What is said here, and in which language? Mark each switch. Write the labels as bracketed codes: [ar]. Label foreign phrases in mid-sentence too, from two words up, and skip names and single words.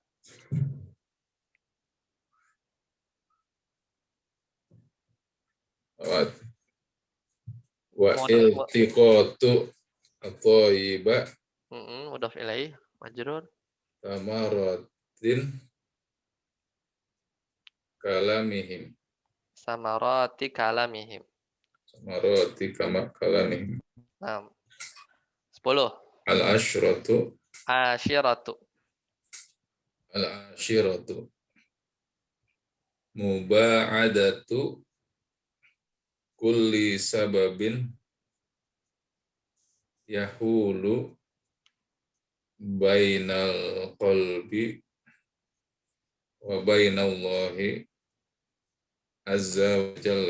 [ar] والتقاط الطيبة. مضاف إليه مجرور. ثمرات كلامهم. ثمرات كلامهم. ثمرات كلامهم. [id] Nah, 10. [ar] العشرة. عشيرة. العشيرة. مباعدة كل سبب يحول بين القلب وبين الله عز وجل.